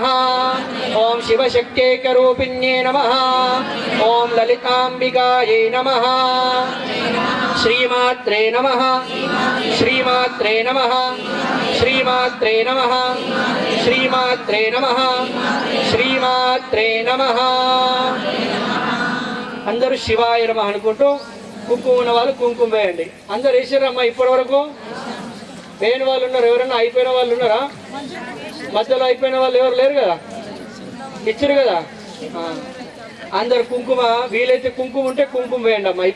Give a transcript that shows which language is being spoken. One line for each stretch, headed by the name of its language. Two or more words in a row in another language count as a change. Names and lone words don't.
Sanskrit: ओम शिवशक्त्यैकरूपिण्ये नमः। ओम ललिताम्बिकायै नमः। श्रीमात्रे नमः। श्रीमात्रे नमः। श्रीमात्रे नमः। श्रीमात्रे नमः। श्रीमात्रे नमः।
Telugu: అందరూ శివాయ నమః అనుకుంటూ కుంకుమ ఉన్న వాళ్ళు కుంకుమ వేయండి. అందరు వేసారమ్మా ఇప్పటి వరకు? వేయని వాళ్ళు ఉన్నారు? ఎవరన్నా అయిపోయిన వాళ్ళు ఉన్నారా? మధ్యలో అయిపోయిన వాళ్ళు ఎవరు లేరు కదా? ఇచ్చారు కదా? అందరు కుంకుమ, వీలైతే కుంకుమ ఉంటే కుంకుమ వేయండి అమ్మా.